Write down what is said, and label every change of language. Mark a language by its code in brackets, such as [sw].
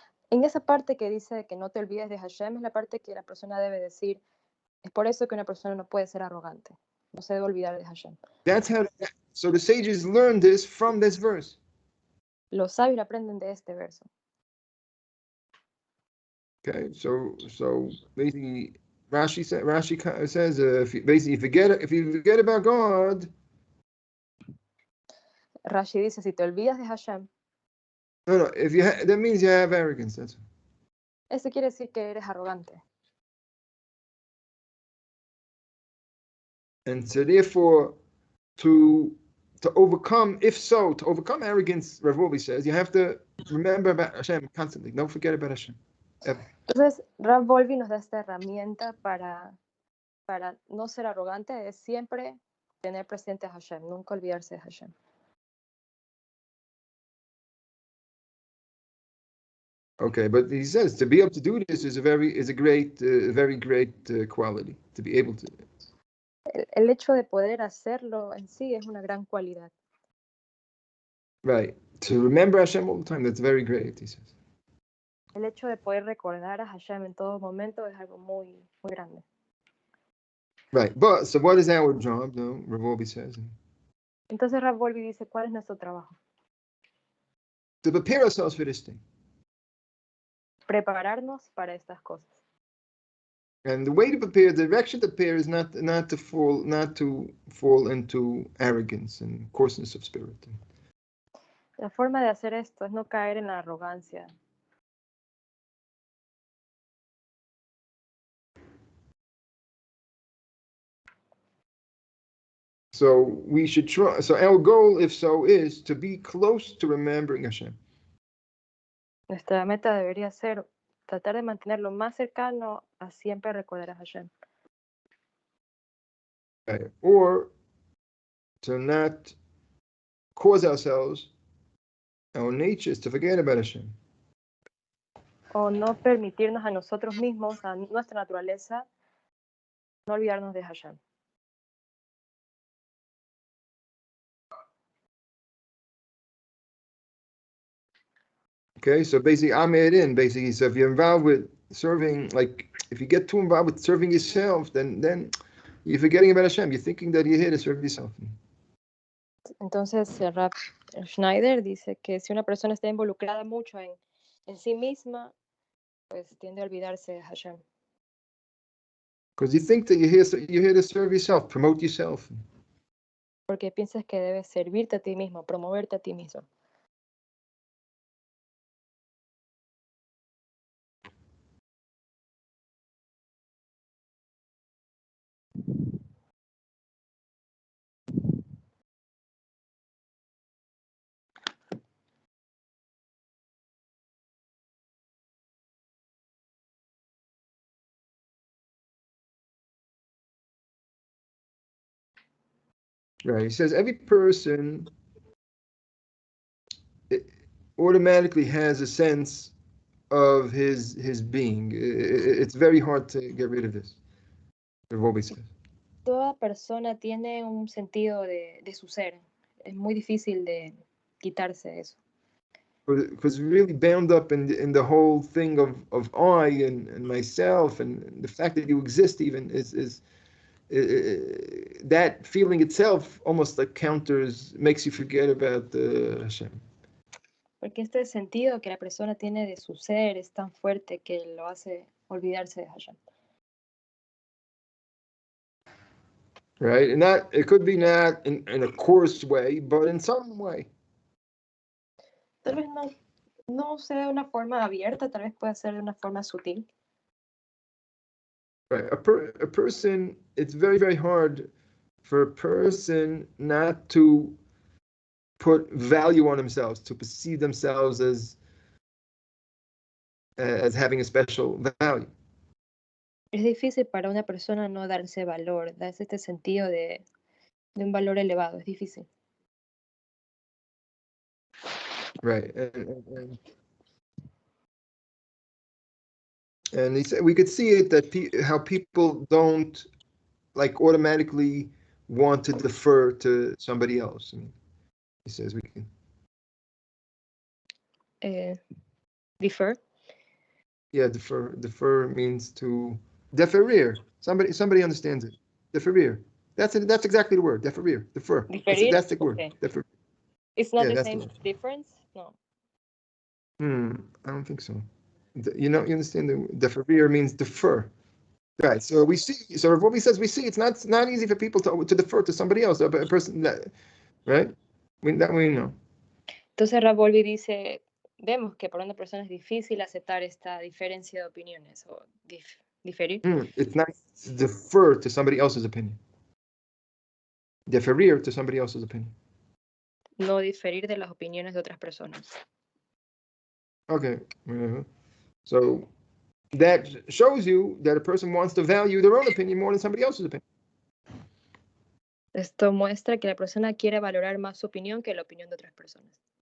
[es] En esa parte que dice que no te olvides de Hashem es la parte que la persona debe decir. Es por eso que una persona no puede ser arrogante. no se debe olvidar de Hashem. [en] That's how. So the sages learned this from this verse. [es] Los sabios aprenden de este verso. [en] Okay, so basically, Rashi says if you forget about God, [es] Rashi dice, si te olvidas de Hashem, [en] no, if that means you have arrogance. That's [es] eso quiere decir que eres arrogante. [en] and so therefore to overcome arrogance, Rav Wolbe says you have to remember about Hashem constantly. Don't forget about Hashem. Ever. [es] Entonces, Rav Wolbe nos da esta herramienta para no ser arrogante, es siempre tener presente a Hashem, nunca olvidarse de Hashem. [en] Okay, but he says to be able to do this is a very great quality to be able to. [es] El hecho de poder hacerlo en sí es una gran cualidad. [en] Right, to remember Hashem all the time, that's very great, he says. [es] El hecho de poder recordar a Hashem en todo momento es algo muy, muy grande. [en] Right, but so what is our job, though? Rav Wolbe says. [es] Entonces Rav Wolbe dice, ¿cuál es nuestro trabajo? [en] To prepare ourselves for this thing. [es] Prepararnos para estas cosas. [en] And the way to prepare, the direction to prepare is not to fall into arrogance and coarseness of spirit. [es] La forma de hacer esto es no caer en la arrogancia. [en] So we should try. So our goal, if so, is to be close to remembering Hashem. [es] Nuestra meta debería ser tratar de mantenerlo más cercano a siempre recordar a Hashem. [en] Right. Or to not cause ourselves, our nature is to forget about Hashem. [es] O no permitirnos a nosotros mismos, a nuestra naturaleza, no olvidarnos de Hashem. [en] Okay, so basically, basically, so if you're involved with serving, like if you get too involved with serving yourself, then you're forgetting about Hashem. You're thinking that you're here to serve yourself. [es] Entonces, Rav Schneider dice que si una persona está involucrada mucho en sí misma, pues tiende a olvidarse de Hashem. [en] Because you think that you're here to serve yourself, promote yourself. [es] Porque piensas que debes servirte a ti mismo, promoverte a ti mismo. [en] Right. He says every person automatically has a sense of his being. It's very hard to get rid of this. [es] Toda persona tiene un sentido de su ser. Es muy difícil de quitarse eso. [en] Because really bound up in the whole thing of I and myself, and the fact that you exist even is that feeling itself almost like makes you forget about Hashem. [es] Porque este sentido que la persona tiene de su ser es tan fuerte que lo hace olvidarse de Hashem. [en] Right, and it could be not in a coarse way, but in some way. [es] Tal vez no sea de una forma abierta, tal vez pueda ser de una forma sutil. [en] Right, a person, it's very, very hard for a person not to put value on themselves, to perceive themselves as having a special value. [es] Es difícil para una persona no darse valor, darse este sentido de un valor elevado, es difícil. [en] Right, and he said we could see it that how people don't like automatically want to defer to somebody else. I mean, he says we can Defer. Yeah, defer means to deferir. Somebody understands it. Deferir. That's exactly the word. Deferir. Defer. [es] Diferir? [en] That's the word. Okay. Defer. It's not Yeah, the that's the same word. difference? No. I don't think so. You understand the deferir means defer. Right. So we see. So what we says we see. It's not easy for people to defer to somebody else, a person that, right? That we know. [es] Entonces Ravolvi dice, vemos que para una persona es difícil aceptar esta diferencia de opiniones o diferir. [en] It's not to defer to somebody else's opinion. Deferir to somebody else's opinion. [es] No diferir de las opiniones de otras personas. [en] Okay. So that shows you that a person wants to value their own opinion more than somebody else's opinion. [es] Esto muestra que la persona quiere valorar más su opinión que la opinión de otras personas.